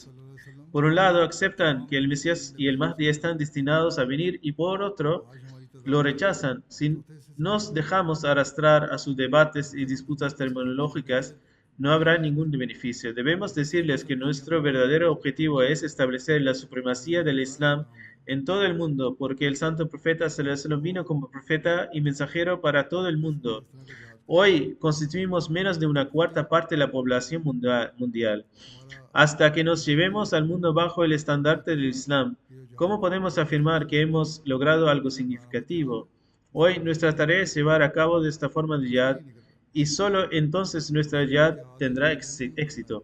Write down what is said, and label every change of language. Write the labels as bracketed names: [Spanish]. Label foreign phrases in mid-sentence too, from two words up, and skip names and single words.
[Spanish] Por un lado, aceptan que el Mesías y el Mahdi están destinados a venir y por otro, lo rechazan. Si nos dejamos arrastrar a sus debates y disputas terminológicas, no habrá ningún beneficio. Debemos decirles que nuestro verdadero objetivo es establecer la supremacía del Islam en todo el mundo, porque el santo profeta [Arabic] صلى الله عليه وسلم [Spanish] vino como profeta y mensajero para todo el mundo. Hoy constituimos menos de una cuarta parte de la población mundial. Hasta que nos llevemos al mundo bajo el estandarte del Islam, ¿cómo podemos afirmar que hemos logrado algo significativo? Hoy nuestra tarea es llevar a cabo de esta forma de jihad y solo entonces nuestra jihad tendrá éxito.